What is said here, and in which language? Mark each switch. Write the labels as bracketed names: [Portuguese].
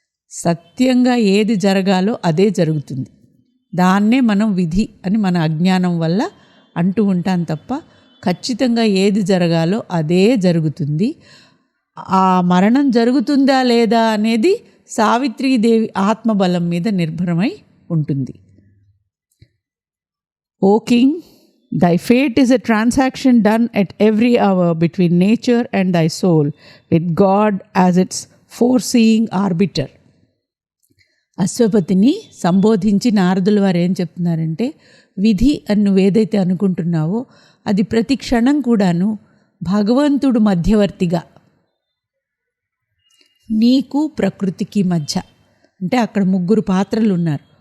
[Telugu] సత్యంగా ఏది జరగాలో అదే జరుగుతుంది. దాన్నే మనం విధి అని మన అజ్ఞానం వల్ల అంటూ ఉంటాం తప్ప ఖచ్చితంగా ఏది జరగాలో అదే జరుగుతుంది. ఆ మరణం జరుగుతుందా లేదా అనేది సావిత్రీదేవి ఆత్మబలం మీద నిర్భరమై ఉంటుంది. [English] O king, thy fate is a transaction done at every hour between nature and thy soul, with God as its foreseeing arbiter. [Telugu] అశ్వపతిని సంబోధించి నారదుల వారు ఏం చెప్తున్నారంటే, విధి అని నువ్వేదైతే అనుకుంటున్నావో అది ప్రతి క్షణం కూడాను భగవంతుడు మధ్యవర్తిగా నీకు ప్రకృతికి మధ్య, అంటే అక్కడ ముగ్గురు పాత్రలు ఉన్నారు.